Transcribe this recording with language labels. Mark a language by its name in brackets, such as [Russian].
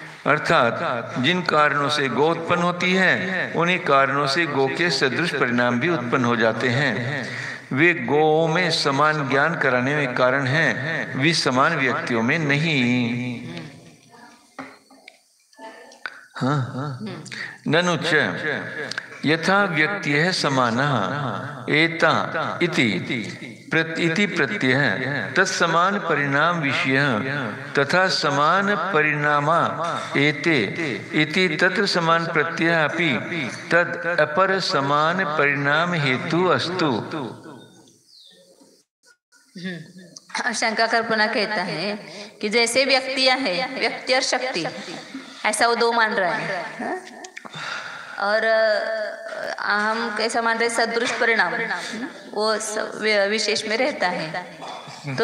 [Hindi] अर्थात जिन कारणों से गो उत्पन्न होती है उन्हीं कारणों से गो के सदृश परिणाम भी उत्पन्न हो जाते हैं। वे गो में समान ज्ञान कराने में कारण हैं, वे समान व्यक्तियों में नहीं। [Sanskrit] हाँ, ननु च यथा व्यक्तियः समानः एता इति प्रत्ययः तत्समान परिणाम विषयः तथा समान परिणामा एते इति तत्र समान प्रत्ययः अपि तद अपर समान परिणाम हेतु अस्तु। [Hindi] शंका कल्पना कहता है कि जैसे व्यक्तियां हैं, व्यक्ति और शक्ति, ऐसा वो दो मान रहा है, और हम कैसा मान रहे, सदृश परिणाम वो विशेष में रहता है।